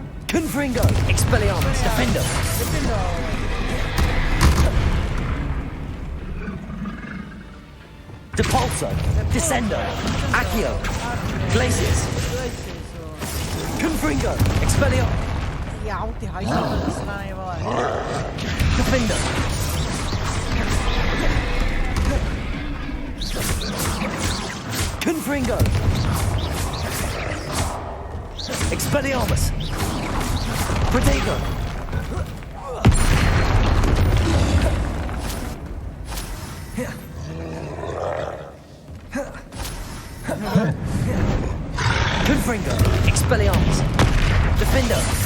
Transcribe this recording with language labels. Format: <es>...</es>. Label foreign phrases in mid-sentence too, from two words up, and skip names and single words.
<la>Confringo, Expelliarmus, defender! Depulso, Descendo, Accio, Glacius, Confringo, Expelliarmus,</la> <cs>Jau, ty hajzl, to strany, vole.</cs> <la>defender! Confringo, Expelliarmus, Protego, Confringo, Expelliarmus, defender!</la>